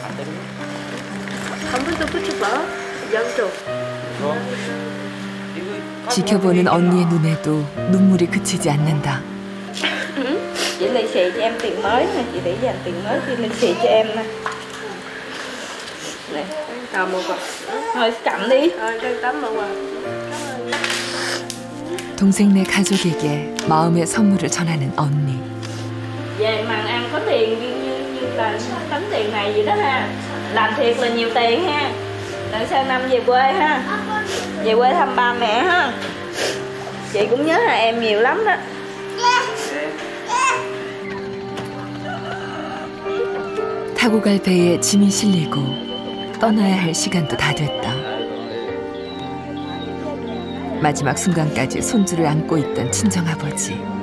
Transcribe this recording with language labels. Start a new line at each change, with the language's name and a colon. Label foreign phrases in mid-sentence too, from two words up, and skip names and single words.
Korean: 지켜보는 언니의 눈에도 눈물이 그치지 않는다.
Vietnamese: Chị lì xì cho em tiền mới nè, chị để dành tiền mới chị lì xì cho em nè. Nè, cầm một quả. Thôi cầm đi. Cảm ơn.
Korean: 동생네 가족에게 마음의 선물을 전하는 언니.
Vietnamese: Về mà ăn có tiền như là tấm tiền này gì đó ha. Làm thiệt là nhiều tiền ha. Lần sau năm về quê ha. Về quê thăm ba mẹ ha. Chị cũng nhớ là em nhiều lắm đó.
Korean: 타고 갈 배에 짐이 실리고 떠나야 할 시간도 다 됐다. 마지막 순간까지 손주를 안고 있던 친정아버지.